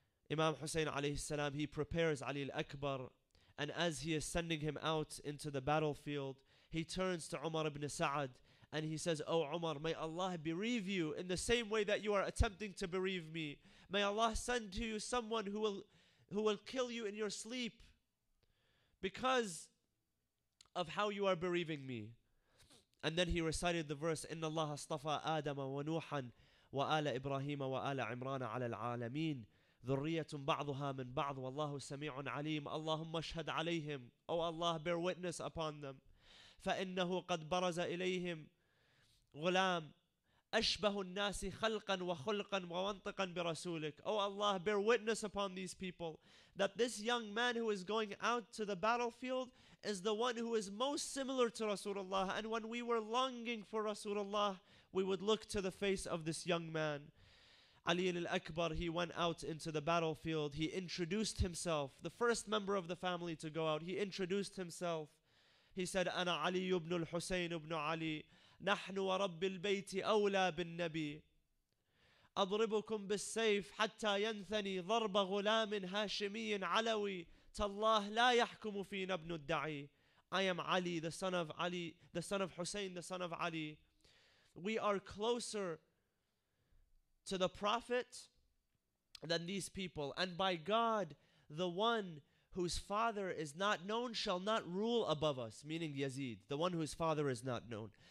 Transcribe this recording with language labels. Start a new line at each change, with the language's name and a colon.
English: Imam Hussein alayhi salam, he prepares Ali al-Akbar, and as he is sending him out into the battlefield, he turns to Umar ibn Sa'ad and he says, Oh Umar, may Allah bereave you in the same way that you are attempting to bereave me. May Allah send to you someone who will kill you in your sleep because of how you are bereaving me. And then he recited the verse,
Arabic: إِنَّ اللَّهَ اصْطَفَى آدَمَ وَنُوحًا وَآلَ إِبْرَاهِيمَ وَآلَ عِمْرَانَ عَلَى الْعَالَمِينَ ذُرِّيَّةٌ بَعْضُهَا مِنْ بَعْضٍ وَاللَّهُ سَمِيعٌ عَلِيمٌ اللهم اشهد عليهم.
English: O Allah, bear witness upon them.
Arabic: فإنه قد برز إليهم غلام أشبه الناس خلقا وخلقا ومنطقا برسولك.
English: O Allah, bear witness upon these people that this young man who is going out to the battlefield is the one who is most similar to Rasulullah. And when we were longing for Rasulullah, we would look to the face of this young man. Ali al-Akbar, he went out into the battlefield. He introduced himself, the first member of the family to go out. He introduced himself. He said,
Arabic: أنا علي بن الحسين بن علي نحن ورب البيت أولى بالنبي أضربكم بالسيف حتى ينثني ضرب غلام هاشمي علوي تالله لا يحكم فينا ابن الدعي.
English: I am Ali, the son of Ali, the son of Hussein, the son of Ali. We are closer to the Prophet than these people. And by God, the one whose father is not known shall not rule above us, meaning Yazid, the one whose father is not known.